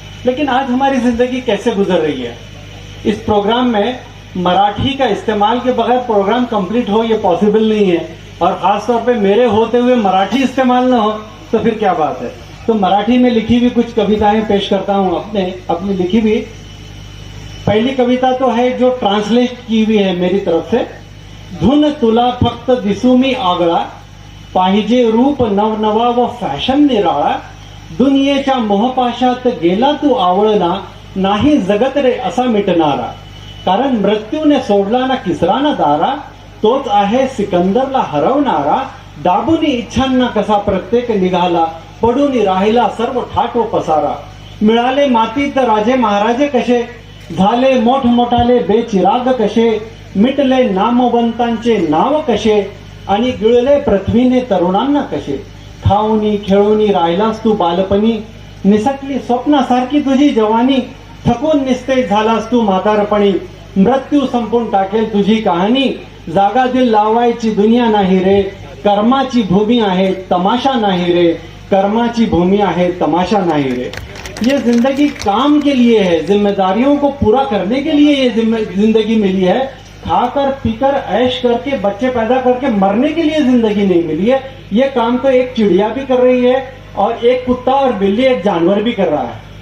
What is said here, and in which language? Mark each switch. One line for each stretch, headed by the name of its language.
Hindi: लेकिन आज हमारी ज़िंदगी कैसे गुजर रही है? इस प्रोग्राम में मराठी का इस्तेमाल के बगैर प्रोग्राम कंप्लीट हो, ये पॉसिबल नहीं है। और ख़ास तौर पे मेरे होते हुए मराठी इस्तेमाल ना हो तो फिर क्या बात है। तो मराठी में लिखी हुई कुछ कविताएं पेश करता हूँ, अपनी लिखी हुई। पहली कविता तो है जो ट्रांसलेट की हुई है मेरी तरफ से।
Marathi: धुन तुला फक्त दिसुमी आगळा, पाहिजे रूप नवनवा व फॅशन निराळा, दुनियेच्या मोहपाशात गेला तू आवळना, नाही जगत रे असा मिटणारा, कारण मृत्यूने सोडला ना किसरा ना दारा, तोच आहे सिकंदरला हरवणारा, दाबुनी इच्छांना कसा प्रत्येक निघाला, पडून राहिला सर्व ठाट व पसारा, मिळाले मातीत राजे महाराजे कसे, झाले मोठमोठाले बेचिराग कसे, मिटले नामवंतांचे नाव कसे, आणि गिळले पृथ्वीने तरुणांना कसे, खाऊनी खेळूनी राहिलास तू बालपणी, निसटली स्वप्नासारखी तुझी जवानी, थकून निस्तेज झालास तू म्हातारपणी, मृत्यू संपून टाकेल तुझी कहाणी, जागा दिल लावायची दुनिया नाही रे, कर्माची भूमी आहे तमाशा नहीं रे, कर्माची भूमि आहे तमाशा नहीं रे।
Hindi: ये जिंदगी काम के लिए है, जिम्मेदारियों को पूरा करने के लिए ये जिंदगी मिली है। खाकर पीकर ऐश करके बच्चे पैदा करके मरने के लिए जिंदगी नहीं मिली है। ये काम तो एक चिड़िया भी कर रही है और एक कुत्ता और बिल्ली, एक जानवर भी कर रहा है।